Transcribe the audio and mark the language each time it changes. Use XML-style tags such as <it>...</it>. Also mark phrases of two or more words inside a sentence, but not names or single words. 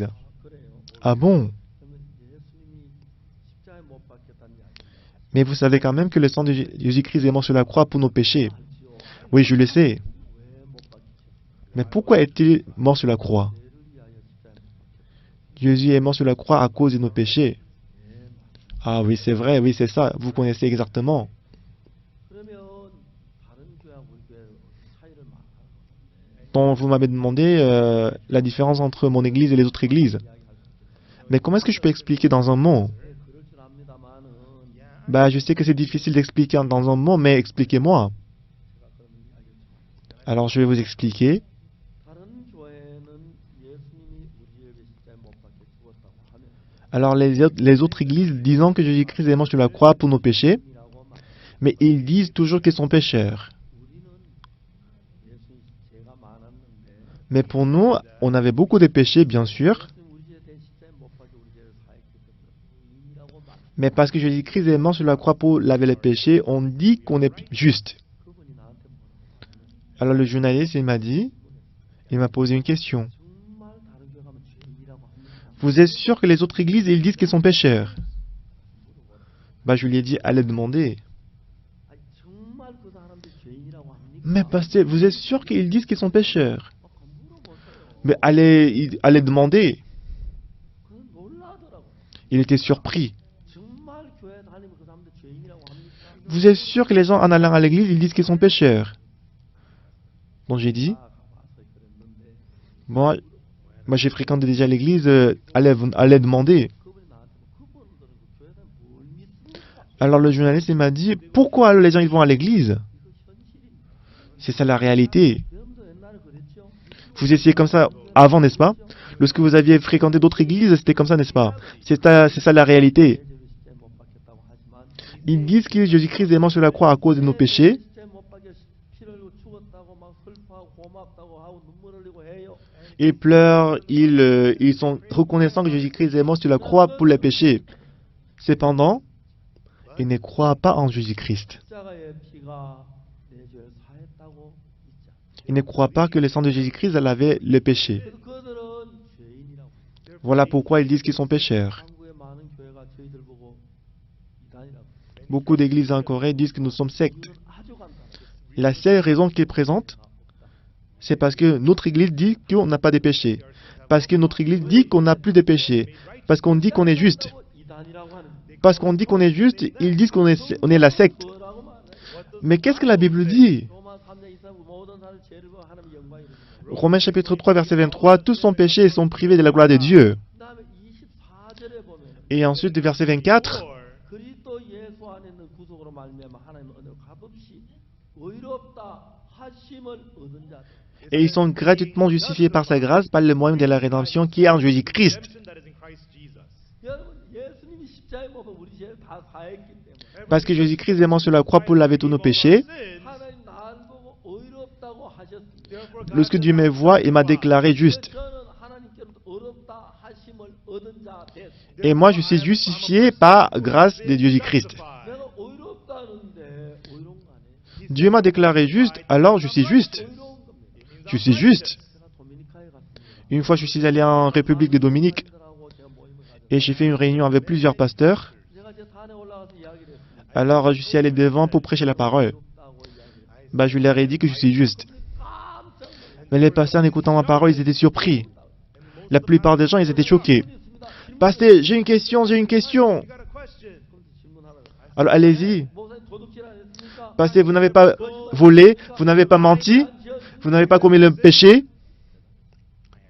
<ko>그래요.</ko> <fr>Ah bon?</fr> <ko>그러면 예수님이 십자가에 못 박혔다는 이야기</ko> <fr>Mais vous savez quand même que le sang de Jésus-Christ est mort sur la croix pour nos péchés.</fr> <ko>알지요?</ko> <fr>Oui, je le sais.</fr> <ko>왜못 박히셨어요?</ko> <fr>Mais pourquoi est-il mort sur la croix?</fr> <ko>죄를 위하여 십자가에 못 박혔어요.</ko> <fr>Jésus est mort sur la croix à cause de nos péchés. Ah oui, c'est vrai, oui, c'est ça. Vous connaissez exactement.</fr> <ko>그러면 다른 교회하고 우리 교회 차이를 말하는</ko> <fr>Donc vous m'avez demandé la différence entre mon église et les autres églises. Mais comment est-ce que je peux expliquer dans un mot?</fr> <ko>네, 그럴 줄 압니다만은</ko> <fr>Bah, je sais que c'est difficile d'expliquer dans un mot, mais expliquez-moi.</fr> <ko>제가 그러면 이야기를 좀</ko> <fr>Alors je vais vous expliquer.</fr> <ko>다른 교회는 예수님이 우리에게 십자가에 못 박혀 죽었다고 하면</ko> <fr>Alors les autres églises disant que Jésus-Christ est mort sur la croix pour nos péchés,</fr> <ko>이라고 막</ko> <fr>mais ils disent toujours qu'ils sont pécheurs.</fr> <ko>우리는 예수님 죄가 많았는데</ko> <fr>Mais pour nous, on avait beaucoup de péchés, bien sûr,</fr> <ko>예수님 우리 죄 대신 십자가에 못 박혀 우리 죄를 사했기 때문에 의인이라고 말</ko> <fr>mais parce que Jésus-Christ est mort sur la croix pour laver les péchés, on dit qu'on est juste.</fr> <ko>그분이 나한테 뭐라고 하면</ko> <fr>Alors le journaliste, il m'a posé une question.</fr> <ko>정말 다른 교회 가면 죄인이라고 합니까?</ko> <fr>Vous êtes sûr que les autres églises, ils disent qu'ils sont pécheurs? Bah, je lui ai dit, allez demander.</fr> <ko>아니, 정말 그 사람들이 죄인이라고 합니까?</ko> <fr>Mais pasteur, vous êtes sûr qu'ils disent qu'ils sont pécheurs?</fr> <ko>물어보세요.</ko> <fr>Mais allez demander.</fr> <ko>그건 놀라더라고.</ko> <fr>Il était surpris.</fr> <ko>정말 교회 다니면 그 사람들 죄인이라고 합니까?</ko> <fr>Vous êtes sûr que les gens en allant à l'église, ils disent qu'ils sont pécheurs? Donc j'ai dit,</fr> <ko>아, 가서 그랬는데</ko> <fr>moi j'ai fréquenté déjà l'église, allez demander.</fr> <ko>그분이 나한테 그분들은 그 교회에 뭘 믿습니까?</ko> <fr>Alors le journaliste, il m'a dit, pourquoi les gens ils vont à l'église?</fr> <ko>이거 현실입니다.</ko> <fr>C'est ça la réalité.</fr> <ko>여러분도 옛날에 그랬죠?</ko> <fr>Vous étiez comme ça avant, n'est-ce pas? Lorsque vous aviez fréquenté d'autres églises, c'était comme ça, n'est-ce pas? C'est ça la réalité.</fr> <ko>내 죄를 십자가에 못 박혔다고 하지만</ko> <fr>Ils disent que Jésus-Christ est mort sur la croix à cause de nos péchés.</fr> <ko>십자가에 못 박혀 피를 흘리고 죽었다고 막 슬퍼하고 고맙다고 하고 눈물 흘리고 해요.</ko> <fr>Ils pleurent, ils sont reconnaissants que Jésus-Christ est mort sur la croix pour les péchés. Cependant, ils ne croient pas en Jésus-Christ.</fr> <ko>십자가의 피가 내 죄를 사했다고 믿지 않아요.</ko> <fr>Ils ne croient pas que le sang de Jésus-Christ lavait le péché.</fr> <ko>그래서 그들은 죄인이라고.</ko> <fr>Voilà pourquoi ils disent qu'ils sont pécheurs.</fr> <ko>한국의 많은 교회가 저희들 보고 이단이라고.</ko> <fr>Beaucoup d'églises en Corée disent que nous sommes sectes.</fr> <ko>이유는 아주 간단해요.</ko> <fr>La seule raison qu'ils présentent, c'est parce que notre église dit qu'on n'a pas de péchés. Parce que notre église dit qu'on n'a plus de péchés. Parce qu'on dit qu'on est juste. 이단이라고 하는 Parce qu'on dit qu'on est juste, ils disent qu'on est la secte.</fr> <ko>뭐라고 말해?</ko> <fr>Mais qu'est-ce que la Bible dit?</fr> <ko>로마 3장 23 모든 사람 죄를 범 하나님의 영광이 이르는</ko> <fr>Romains chapitre 3 verset 23, tous sont péchés et sont privés de la gloire de Dieu.</fr> <ko>그다음에 24절에 보면</ko> <fr>Et ensuite, verset 24,</fr> <ko>그리스도 예수 안에 있는 구속으로 말미암아 하나님의 은혜로 값없이 의롭다 하심을 얻은 자.</ko> <fr>et ils sont gratuitement justifiés par sa grâce par le moyen de la rédemption qui est en Jésus-Christ.</fr> <en>redemption that is in Christ Jesus.</en> <ko>여러분 예수님이 십자가에 못 박혀 우리 죄를 다 사했기 때문에</ko> <fr>Parce que Jésus-Christ est mort sur la croix pour laver tous nos péchés.</fr> <ko>하나님 나를 보고 의롭다고 하셨습니다.</ko> <fr>Therefore, Lorsque Dieu me voit, il m'a déclaré juste.</fr> <ko>저는 하나님께로부터 의롭다 하심을 얻은 자 됐습니다.</ko> <fr>Et moi, je suis justifié par grâce de Jésus-Christ.</fr> <ko>내가 의롭다는데 의로운 거 아니에요?</ko> <fr>Dieu m'a déclaré juste, alors je suis juste.</fr> <ko>의로운 겁니다.</ko> <fr>Je suis juste.</fr> <ko>제가 도미니카에 갔습니다.</ko> <fr>Une fois, je suis allé en République de Dominique</fr> <ko>사람들하고 제가 모임을 가졌어요.</ko> <fr>et j'ai fait une réunion avec plusieurs pasteurs.</fr> <ko>제가 이제 산에 올라가서 이야기를 했습니다.</ko> <fr>Alors, je suis allé devant pour prêcher la parole.</fr> <ko>의롭다고 이야기를</ko> <fr>Bah, je leur ai dit que je suis juste.</fr> <ko>깜짝 놀랐어요.</ko> <fr>Mais les pasteurs, en écoutant ma parole, ils étaient surpris. La plupart des gens, ils étaient choqués. Pasteur, j'ai une question.</fr> <en>you got a question.</en> <fr>Alors, allez-y.</fr> <ko>목사님 도둑질 안 했습니까?</ko> <fr>Pasteur, vous n'avez pas volé, vous n'avez pas menti, vous n'avez pas commis le péché.</fr>